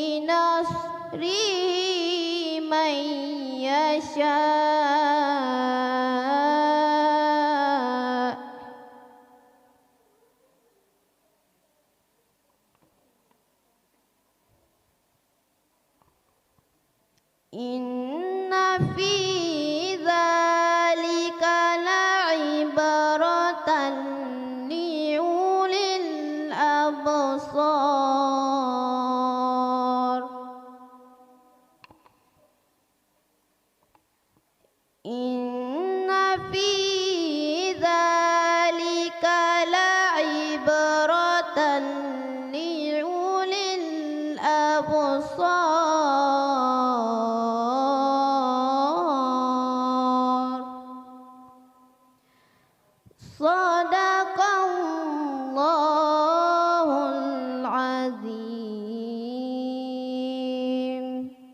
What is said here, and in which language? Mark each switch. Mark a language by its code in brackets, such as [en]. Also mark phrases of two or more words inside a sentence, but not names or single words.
[ar] بنصره من يشاء إن في ذلك لعبرة لأولي الأبصار إن في ذلك لعبرة لأولي الأبصار صدق الله العظيم.